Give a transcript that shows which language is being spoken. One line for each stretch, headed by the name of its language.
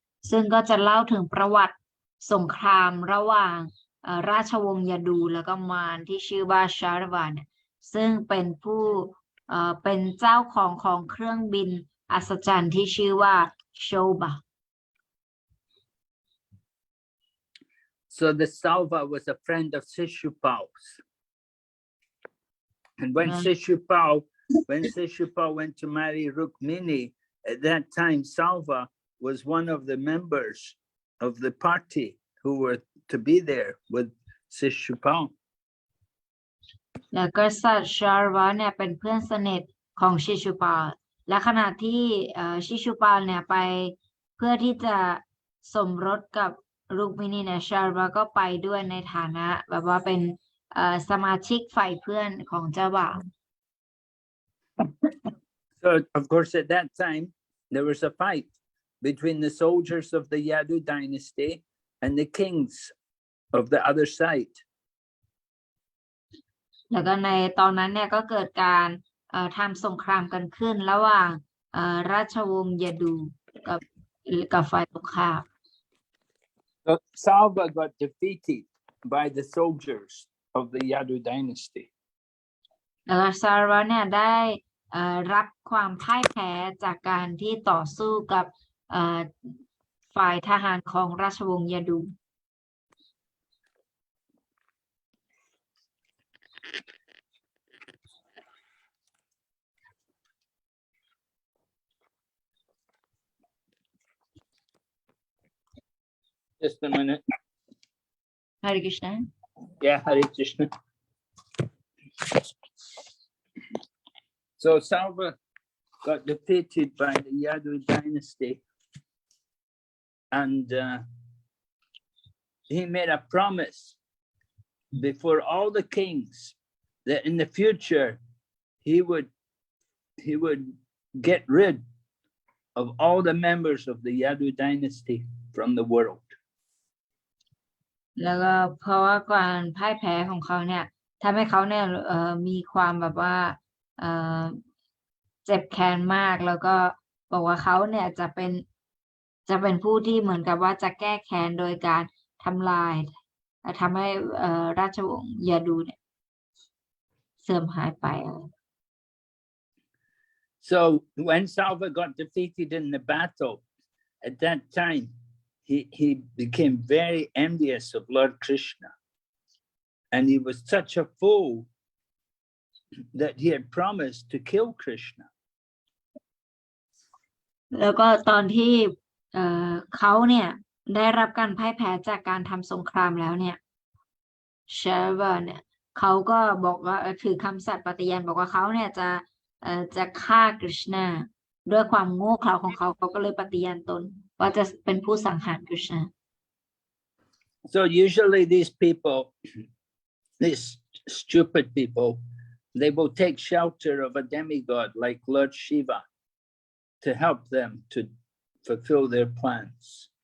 Thai: ซึ่งก็จะเล่าถึงประวัติสงครามระหว่างราชวงศ์ยาดูแล้วก็มารที่ชื่อว่าชาร์วานซึ่งเป็นเป็นเจ้าของเครื่องบินอัศจรรย์ที่ชื่อว่าโชบะ
English: So the Salva was a friend of Shishupal's. And when Shishupal went to marry Rukmini, at that time Salva was one of the members of the party who were to be there with Shishupal.
Thai: และกษัตริย์ชาร์วาเนี่ยเป็นเพื่อนสนิทของชิชุปาลและขณะที่ชิชุปาลเนี่ยไปเพื่อที่จะสมรสกับรุกมินีเนี่ยชาร์วาก็ไปด้วยในฐานะแบบว่าเป็นสมาชิกฝ่ายเพื่อนของเจ้าบ่าว
English: So of course at that time there was a fight between the soldiers of the Yadu dynasty and the kings of the other side.
Thai: แล้วก็ในตอนนั้นเนี่ยก็เกิดการทำสงครามกันขึ้นระหว่างราชวงศ์ยาดูกับฝ่ายตรงข้าม
English: So Salva got defeated by the soldiers of the Yadu dynasty.
Thai: แล้วก็ซาร์วาเนี่ยได้รับความพ่ายแพ้จากการที่ต่อสู้กับฝ่ายทหารของราชวงศ์ยาดู
English: Just a minute. Hare Krishna. Yeah, Hare Krishna. So Salva got defeated by the Yadu dynasty, and he made a promise before all the kings that in the future he would get rid of all the members of the Yadu dynasty from the world.
Thai: แล้วก็เพราะว่าการพ่ายแพ้ของเขาเนี่ยทำให้เขาเนี่ยมีความแบบว่าเจ็บแค้นมากแล้วก็บอกว่าเขาเนี่ยจะเป็นผู้ที่เหมือนกับว่าจะแก้แค้นโดยการทำลายทำให้ราชวงศ์ยาดูเนี่ยเสื่อมหายไป
English: So when Salva got defeated in the battle, at that time he became very envious of Lord Krishna, and he was such a fool that he had promised to kill Krishna.
Thai: แล้วก็ตอนที่เขาเนี่ยได้รับการพ่ายแพ้จากการทำสงครามแล้วเนี่ย ชาวาเนี่ยเขาก็บอกว่าถือคำสัตย์ปฏิญาณบอกว่าเขาเนี่ยจะฆ่ากฤษณาด้วยความโง่เขลาของเขาก็เลยปฏิญาณตนว่าจะเป็นผู้สังหารกฤษณา
English: So usually these people, these stupid people, they will take shelter of a demigod like Lord Shiva to help them to fulfill their plans.